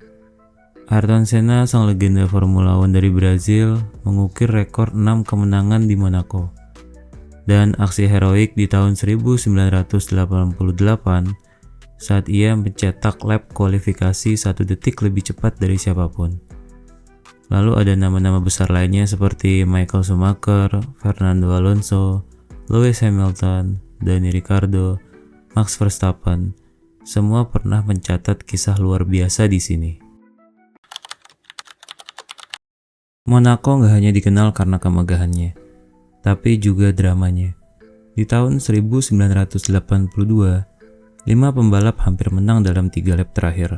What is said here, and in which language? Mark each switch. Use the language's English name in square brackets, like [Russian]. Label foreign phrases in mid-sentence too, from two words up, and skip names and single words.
[Indonesian] Ayrton Senna, sang legenda Formula One dari Brazil, mengukir rekor 6 kemenangan di Monaco. Dan aksi heroik di tahun 1988 saat ia mencetak lap kualifikasi 1 detik lebih cepat dari siapapun. Lalu ada nama-nama besar lainnya seperti Michael Schumacher, Fernando Alonso, Lewis Hamilton, Daniel Ricciardo, Max Verstappen. Semua pernah mencatat kisah luar biasa di sini. Monaco nggak hanya dikenal karena kemegahannya, tapi juga dramanya. Di tahun 1982, 5 pembalap hampir menang dalam 3 lap terakhir.